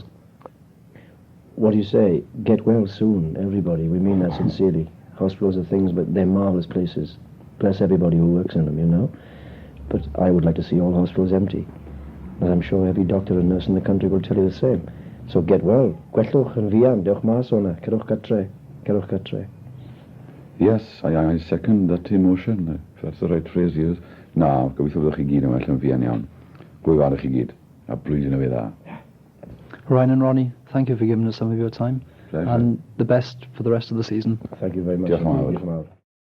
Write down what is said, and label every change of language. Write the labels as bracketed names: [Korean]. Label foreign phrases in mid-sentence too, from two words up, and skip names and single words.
[English] What do you say? Get well soon, everybody. We mean that sincerely. Hospitals are things, but they're marvellous places. Bless everybody who works in them, But I would like to see all hospitals empty. And I'm sure every doctor and nurse in the country will tell you the same. So get well. [Welsh] Gwellwch yn fuan, dewch mas o'na, cerwch gatre. [English] Yes, I second that emotion, if that's the right phrase to use. [Welsh] Na, gobeithio byddwch chi gyd yn well yn fuan iawn. Gwyl chi gyd. A blwyddyn o fe dda. [English] Ryan and Ronnie, thank you for giving us some of your time. Pleasure. And the best for the rest of the season. Thank you very much. [Welsh] Diolch yn fawr.